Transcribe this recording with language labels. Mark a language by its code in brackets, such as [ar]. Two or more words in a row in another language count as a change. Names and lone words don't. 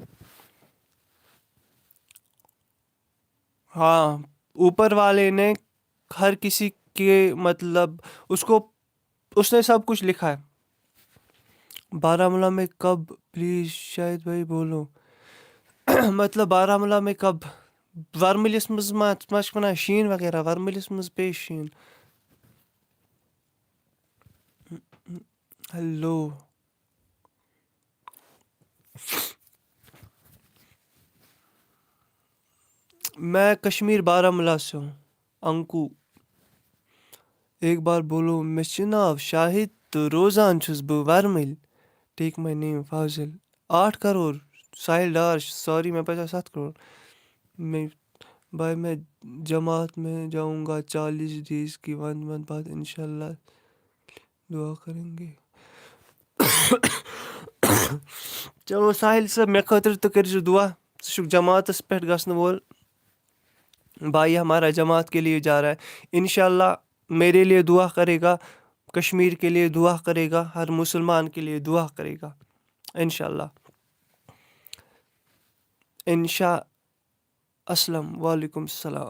[ur] ہاں، اوپر والے نے ہر کسی کے مطلب اس نے سب کچھ لکھا ہے. بارہمولہ میں کب؟ پلیز شاہد بھائی بولو. مطلب بارہمولہ میں کب؟ [ks] ورملس مز ما شین وغیرہ، ورملس مز پے شین. [ur] ہیلو، میں کشمیر بارہمولہ سے ہوں. انکو ایک بار بولو. [ks] مےٚ چھُ ناو شاہد تہٕ روزان چھُس بہٕ ورمٕلۍ. [en] take my name فاضل. [ur] 8 کروڑ ساحل ڈار، سوری میں پتا 7 کروڑ. میں بھائی میں جماعت میں جاؤں گا 40 days کی 1 month بعد انشاءاللہ. دعا کریں گے. [ks] چلو ساحل صٲب، مےٚ خٲطرٕ تہِ کٔرۍزِ دعا. ژٕ چھُکھ جماعتس پٮ۪ٹھ گژھنہٕ وول. [ur] بھائی ہمارا جماعت کے لیے جا رہا ہے. انشاءاللہ میرے لیے دعا کرے گا، کشمیر کے لیے دعا کرے گا، ہر مسلمان کے لیے دعا کرے گا انشاءاللہ. انشاء اسلم، وعلیکم السلام.